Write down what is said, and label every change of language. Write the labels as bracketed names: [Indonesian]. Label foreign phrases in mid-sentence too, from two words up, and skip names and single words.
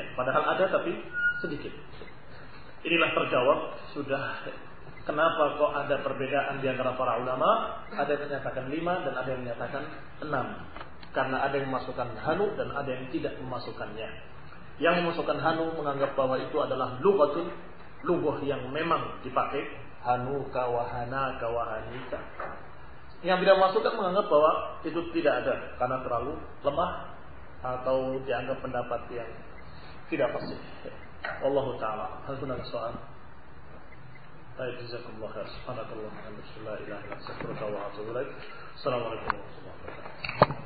[Indonesian] Padahal ada tapi sedikit. Inilah terjawab sudah kenapa kok ada perbedaan di antara para ulama. Ada yang menyatakan 5 dan ada yang menyatakan 6. Karena ada yang memasukkan hanu dan ada yang tidak memasukkannya. Yang memasukkan hanu menganggap bahwa itu adalah lughatun, lughah yang memang dipakai, [Arabic] هنوك وهناك وهنيك. [Indonesian] Yang tidak memasukkan menganggap bahwa itu tidak ada karena terlalu lemah atau dianggap pendapat yang tidak pasti. [Arabic] والله تعالى. هل هناك سؤال? Baik, جزاكم الله خير. سبحان الله وبحمده، لا إله إلا أنت، أستغفرك وأتوب إليك. السلام عليكم ورحمة الله وبركاته.